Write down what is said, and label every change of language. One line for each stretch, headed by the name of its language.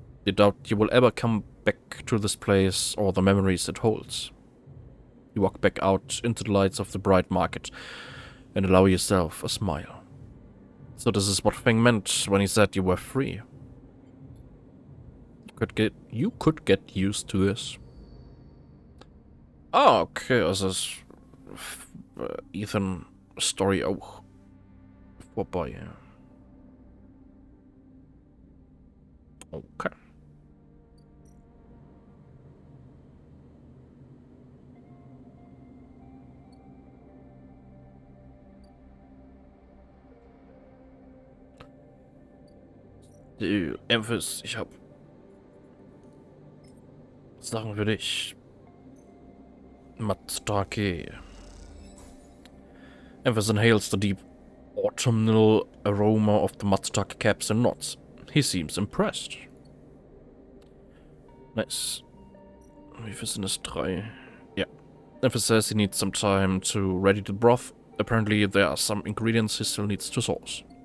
English: You doubt you will ever come back to this place or the memories it holds. You walk back out into the lights of the bright market and allow yourself a smile. So this is what Feng meant when he said you were free. You could get used to this.
German: Ah, okay, also ist Ethan Story auch vorbei. Okay. Die Memphis, ich hab Sachen für dich. Matsutake.
English: Memphis inhales the deep autumnal aroma of the Matsutake caps and nods. He seems impressed.
German: Nice. Wie viel sind es? 3. Yeah.
English: Memphis says he needs some time to ready the broth. Apparently there are some ingredients he still needs to source.